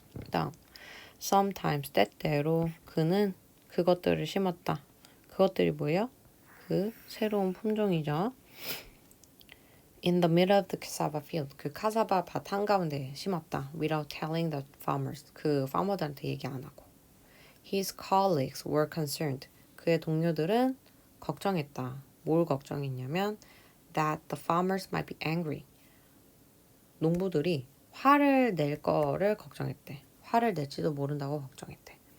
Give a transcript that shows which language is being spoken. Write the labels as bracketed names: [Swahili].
[Korean] 다음 sometimes 때때로 그는 그것들을 심었다. 그것들이 뭐예요? 그 새로운 품종이죠. [English] In the middle of the cassava field. [Korean] 그 카사바 밭 한가운데 심었다. [English] Without telling the farmers. [Korean] 그 farmer들한테 얘기 안 하고. [English] His colleagues were concerned. [Korean] 그의 동료들은 걱정했다. 뭘 걱정했냐면 [English] that the farmers might be angry. [Korean] 농부들이 화를 낼 거를 걱정했대. 화를 낼지도 모른다고 걱정했대.